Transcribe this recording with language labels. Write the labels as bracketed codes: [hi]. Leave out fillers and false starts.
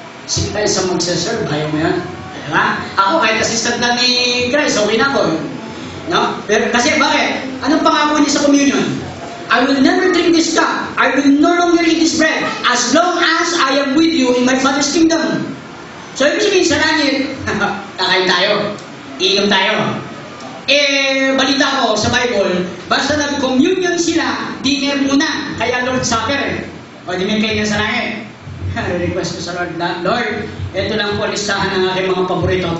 [tl] Sige tayo sa magsaserve, ayaw mo yan. Diba? Ako, kahit assistant na ni Christ, okay na ako. No? Pero, kasi bakit? Anong pangako niya sa communion? [en] I will never drink this cup. I will no longer eat this bread as long as I am with you in my Father's kingdom. [tl] So, ibig sabihin sa langit, kakain tayo. Iinom tayo. Balita ko sa Bible, basta nag-communion sila, dinner muna. Kaya Lord Supper. O, di may kayo sa langit. Request ko sa Lord na, Lord, ito lang po listahan ng aking mga paborito.